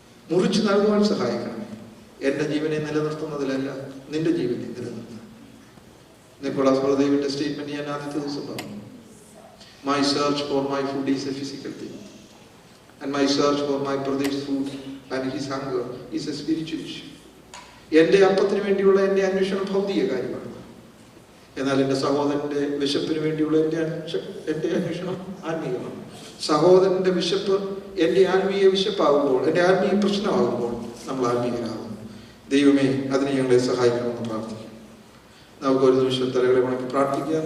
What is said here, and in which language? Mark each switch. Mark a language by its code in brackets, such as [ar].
[ml] മുറിച്ചു നൽകുവാൻ സഹായിക്കണമേ. എൻ്റെ ജീവനെ നിലനിർത്തുന്നതിലല്ല, നിന്റെ ജീവനെ നിലനിർത്തുക. നിക്കോളാസ് ബർദേവിന്റെ സ്റ്റേറ്റ്മെന്റ് ഞാൻ ആദ്യത്തെ ദിവസം പറഞ്ഞു. [en] My search for my food is a physical thing, and my search for my brother's food and his hunger is a spiritual issue. [ml] എൻ്റെ അപ്പത്തിന് വേണ്ടിയുള്ള എൻ്റെ അന്വേഷണം ഭൗതിക കാര്യമാണ്. എന്നാൽ എൻ്റെ സഹോദരന്റെ വിശപ്പിന് വേണ്ടിയുള്ള എൻ്റെ അന്വേഷണം ആത്മീയമാണ്. സഹോദരന്റെ വിശപ്പ് എൻ്റെ ആത്മീയ വിശപ്പാകുമ്പോൾ, എൻ്റെ ആത്മീയ പ്രശ്നമാകുമ്പോൾ നമ്മൾ ആത്മീയരാകുന്നു. ദൈവമേ, അതിന് ഞങ്ങളെ സഹായിക്കണമെന്ന് പ്രാർത്ഥിക്കും. നമുക്ക് ഒരു നിമിഷം തലകളെ വണക്കി പ്രാർത്ഥിക്കാം.